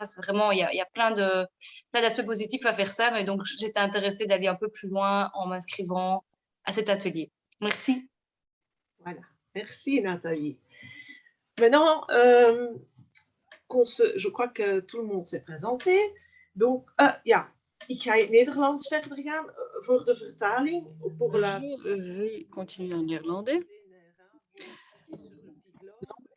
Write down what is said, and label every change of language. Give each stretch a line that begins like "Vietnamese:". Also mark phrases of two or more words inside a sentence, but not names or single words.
French: Parce que vraiment, il y a plein d'aspects positifs à faire ça. Mais donc, j'étais intéressée d'aller un peu plus loin en m'inscrivant à cet atelier. Merci. Voilà, merci Nathalie. Maintenant, je crois que tout le monde s'est présenté. Donc,
Dutch: ja, ik ga in het Nederlands verder gaan voor de vertaling.
French: Je vais continuer en néerlandais.